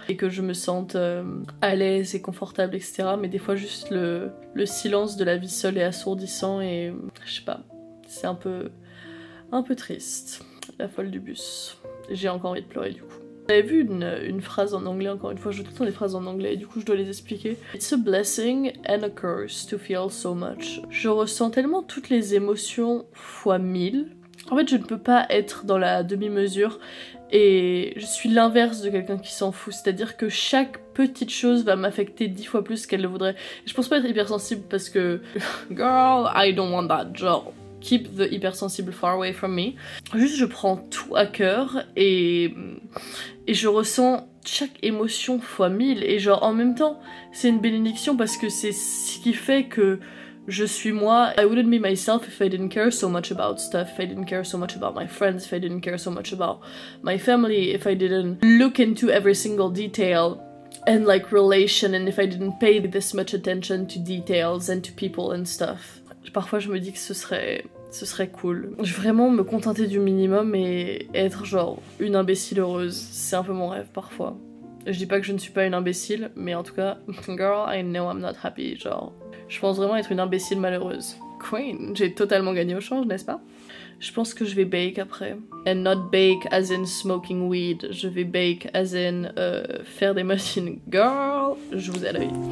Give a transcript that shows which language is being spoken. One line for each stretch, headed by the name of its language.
French: Et que je me sente à l'aise et confortable, etc. Mais des fois juste le silence de la vie seule est assourdissant et je sais pas, c'est un peu triste. La folle du bus. J'ai encore envie de pleurer du coup. J'avais vu une phrase en anglais, encore une fois, je veux tout le temps des phrases en anglais et du coup je dois les expliquer.
English: It's a blessing and a curse to feel so much.
French: Je ressens tellement toutes les émotions fois 1000. En fait, je ne peux pas être dans la demi-mesure et je suis l'inverse de quelqu'un qui s'en fout. C'est-à-dire que chaque petite chose va m'affecter 10 fois plus qu'elle le voudrait. Et je pense pas être hypersensible parce que
English: girl, I don't want that,
French: genre.
English: Keep the hypersensible far away from me.
French: Juste, je prends tout à cœur et je ressens chaque émotion fois 1000. Et genre, en même temps, c'est une bénédiction parce que c'est ce qui fait que je suis moi.
English: I wouldn't be myself if I didn't care so much about stuff, if I didn't care so much about my friends, if I didn't care so much about my family, if I didn't look into every single detail and like relation, and if I didn't pay this much attention to details and to people and stuff.
French: Parfois je me dis que ce serait cool. Je vais vraiment me contenter du minimum et être genre une imbécile heureuse. C'est un peu mon rêve parfois. Je dis pas que je ne suis pas une imbécile, mais en tout cas,
English: girl, I know I'm not happy.
French: Genre, je pense vraiment être une imbécile malheureuse. Queen, j'ai totalement gagné au change, n'est-ce pas? Je pense que je vais bake après.
English: And not bake as in smoking weed.
French: Je vais bake as in faire des machines. Girl, je vous ai à l'œil.